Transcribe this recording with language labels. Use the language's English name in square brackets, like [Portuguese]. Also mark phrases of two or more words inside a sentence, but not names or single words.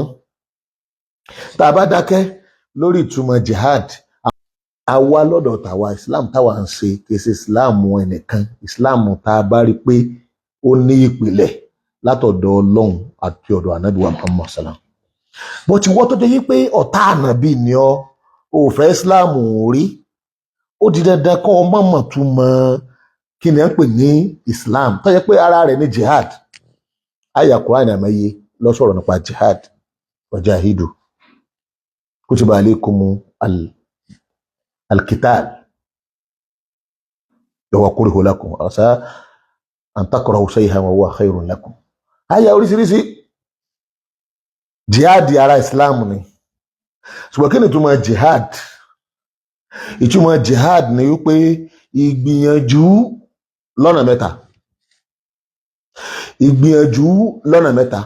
[Yoruba] Tá a bá dákẹ́ lórí ìtumọ̀ jihad, àwa lọ́dọ̀ tàwa Islam táwa ń ṣe kìí ṣe Islam ẹnìkan, Islam tá a bá rí pé ó ní ìpìlẹ̀ látọ̀dọ̀ Ọlọ́run àti ọ̀dọ̀ Ànábì wa Muhammad salam. Bó ti wọ́ tó jẹ́ yí pé ọ̀tá ànábì ni ọ́ ò fẹ́ Islam rí, ó di dandan kọ́ ọ mọ̀mọ̀ tún mọ kí ni à ń pè ní Islam tó jẹ́ pé ara rẹ̀ ní jihad. Àyá Kùránì àmọ́yé ló sọ̀rọ̀ nípa jihad. [Arabic] وجاهدوا كتب عليكم القتال وكره لكم عسى أن تكرهوا شيئا وهو خير لكم. [Yoruba] Àyá oríṣiríṣi. Jihad ara Islam ni. Ṣùgbọ́n kí ni ìtumọ̀ jihad? Ìtumọ̀ jihad ni wípé ìgbìyànjú lọ́nà mẹ́ta. Ìgbìyànjú lọ́nà mẹ́ta.